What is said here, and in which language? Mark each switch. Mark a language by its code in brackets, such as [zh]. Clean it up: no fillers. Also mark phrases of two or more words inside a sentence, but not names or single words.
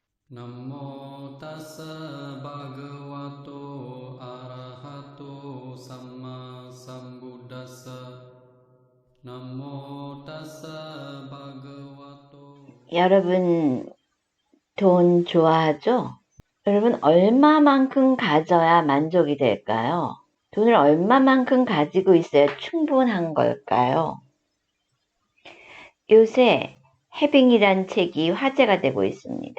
[pi] Namo tassa bhagavato arahato samma sambuddhassa. Namo tassa bhagavato. [ko] 여러분, 돈 좋아하죠? 여러분, 얼마만큼 가져야 만족이 될까요? 돈을 얼마만큼 가지고 있어야 충분한 걸까요? 요새 해빙이란 책이 화제가 되고 있습니다.